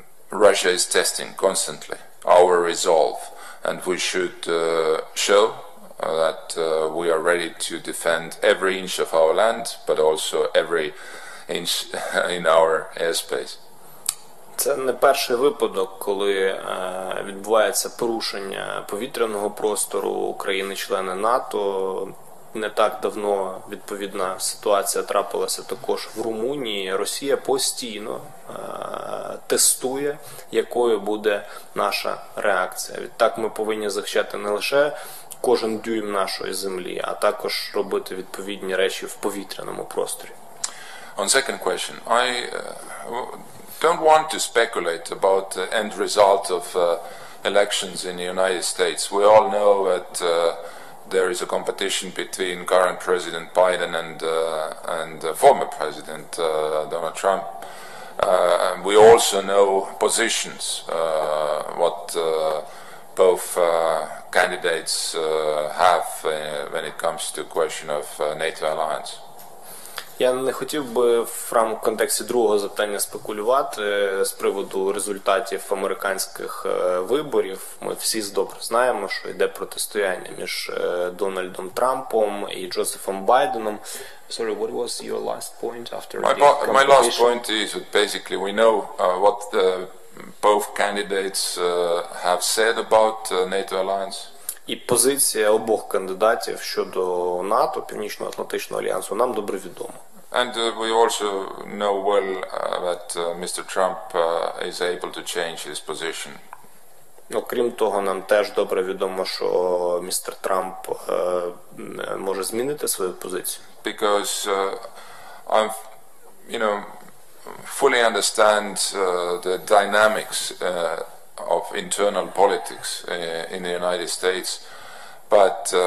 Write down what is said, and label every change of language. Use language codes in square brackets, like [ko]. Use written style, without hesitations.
[en] Russia is testing constantly our resolve, and we should show that we are ready to defend every inch of our land, but also every inch in our airspace. [uk] Це не перший випадок, коли відбувається порушення повітряного простору країни-члени НАТО. Не так давно відповідна ситуація трапилася також в Румунії. Росія постійно тестує, якою буде наша реакція. Відтак ми повинні захищати не лише кожен дюйм нашої землі, а також робити відповідні речі в повітряному просторі. [en] On second question, I don't want to speculate about the end result of elections in the United States. We all know that there is a competition between current President Biden and former President Donald Trump. We also know positions, what both candidates have when it comes to question of NATO alliance. [uk] Я не хотів би в контексті другого запитання спекулювати з приводу результатів американських виборів. Ми всі добре знаємо, що йде протистояння між Дональдом Трампом і Джозефом Байденом. [en] Sorry, what was your last point after the competition? My last point is that basically we know what both candidates have said about NATO alliance. [uk] І позиція обох кандидатів щодо НАТО, Північно-Атлантичного альянсу, нам добре відома. [en] And we also know well that Mr. Trump is able to change his position. [uk] Крім того, нам теж добре відомо, що містер Трамп може змінити свою позицію. [en] Because I fully understand the dynamics of internal politics in the United States, but